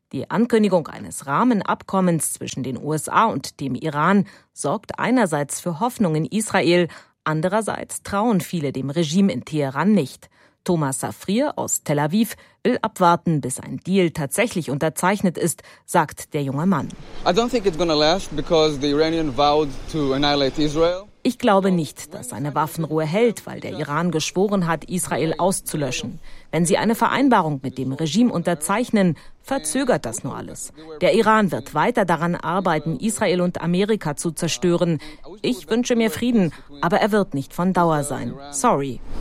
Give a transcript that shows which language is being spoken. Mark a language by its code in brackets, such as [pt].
[de] Die Ankündigung eines Rahmenabkommens zwischen den USA und dem Iran sorgt einerseits für Hoffnung in Israel, andererseits trauen viele dem Regime in Teheran nicht. Thomas Safrir aus Tel Aviv will abwarten, bis ein Deal tatsächlich unterzeichnet ist, sagt der junge Mann. [en] I don't think it's gonna last because the Iranian vowed to annihilate Israel. [de] Ich glaube nicht, dass eine Waffenruhe hält, weil der Iran geschworen hat, Israel auszulöschen. Wenn sie eine Vereinbarung mit dem Regime unterzeichnen, verzögert das nur alles. Der Iran wird weiter daran arbeiten, Israel und Amerika zu zerstören. Ich wünsche mir Frieden, aber er wird nicht von Dauer sein. Sorry.